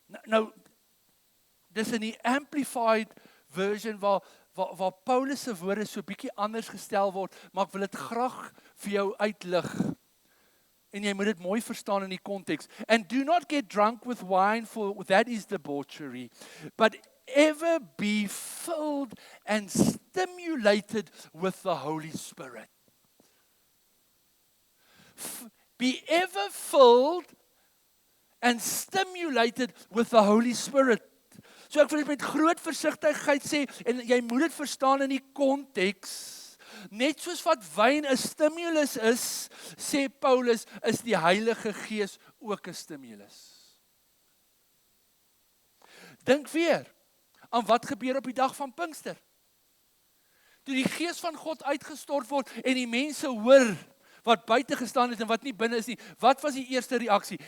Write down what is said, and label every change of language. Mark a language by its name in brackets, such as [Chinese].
[Afrikaans] Nou dis in die amplified version waar Paulus se woorde so bietjie anders gestel word, maar ek wil dit graag vir jou uitlig. En jy moet dit mooi verstaan in die konteks. [English] And do not get drunk with wine, for that is debauchery, but ever be filled and stimulated with the Holy Spirit. Be ever filled and stimulated with the Holy Spirit. [Afrikaans] So ek wil dit met groot versigtigheid sê, en jy moet dit verstaan in die konteks. Net soos wat wyn 'n stimulus is, sê Paulus, is die Heilige Gees ook 'n stimulus. Dink weer aan wat gebeur op die dag van Pinkster. Toe die Gees van God uitgestort word en die mense hoor wat buite gestaan het en wat nie binne is nie, wat was die eerste reaksie?